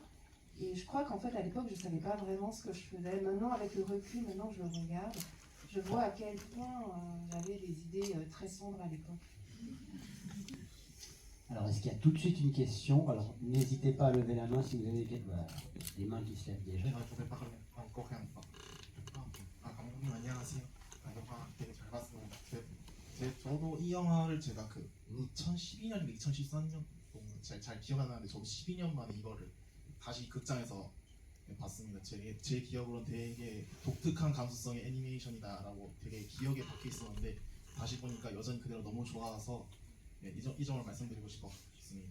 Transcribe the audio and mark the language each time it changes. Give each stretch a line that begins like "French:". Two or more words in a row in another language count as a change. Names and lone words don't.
French: Et je crois qu'en fait, à l'époque, je ne savais pas vraiment ce que je faisais. Maintenant, avec le recul, maintenant que je le regarde, je vois à quel point j'avais des idées très sombres à l'époque. Alors, est-ce qu'il y a tout de suite une question? Alors, n'hésitez pas à lever la main si vous avez des mains qui se lèvent déjà.
Korean: 제가 조금
French: parler en coréen.
Korean: 감독님 안녕하세요. 영화 되게 잘 봤습니다. 저도 이 영화를 제가 그 2012년인가 2013년 잘 기억 안 나는데 저도 12년 만에 이거를 다시 극장에서 봤습니다. 제 기억으로는 되게 독특한 감수성의 애니메이션이다라고 되게 기억에 박혀 있었는데 다시 보니까 여전히 그대로 너무 좋아서 이 점을 말씀드리고 싶었습니다.